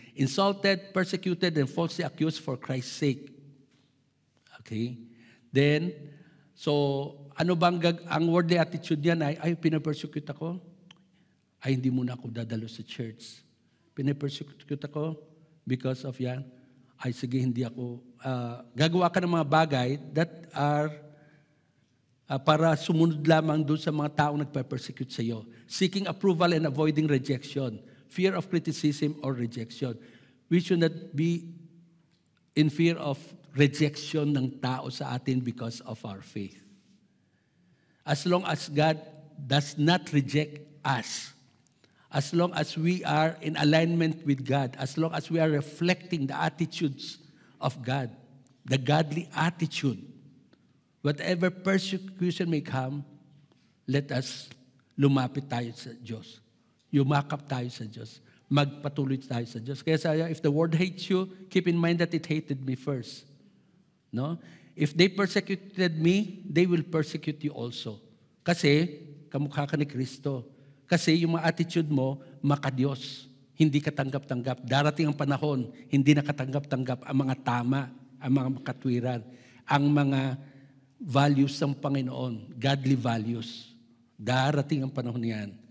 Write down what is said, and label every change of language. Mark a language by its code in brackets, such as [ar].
[en] Insulted, persecuted, and falsely accused for Christ's sake. Okay? [tl] Then, so, ano bang ang worldly attitude yan ay pinapersecute ako? Ay, hindi muna ako dadalo sa church. Pinapersecute ako because of yan. Ay, sige, hindi ako. Gagawa ka ng mga bagay that are para sumunod lamang doon sa mga taong nagpe-persecute sa iyo. [en] Seeking approval and avoiding rejection. Fear of criticism or rejection. We should not be in fear of rejection [tl] ng tao sa atin [en] because of our faith. As long as God does not reject us, as long as we are in alignment with God, as long as we are reflecting the attitudes of God, the godly attitude, whatever persecution may come, let us [tl] lumapit tayo sa Diyos. Yumakap tayo sa Diyos. Magpatuloy tayo sa Diyos. [en] Kaya sabi, if the world hates you, keep in mind that it hated me first. No? If they persecuted me, they will persecute you also. [tl] Kasi, kamukha ka ni Kristo. Kasi yung mga attitude mo, makadiyos. Hindi katanggap-tanggap. Darating ang panahon, hindi nakatanggap-tanggap ang mga tama, ang mga makatwiran, ang mga values ng Panginoon, godly values. Darating ang panahon niyan.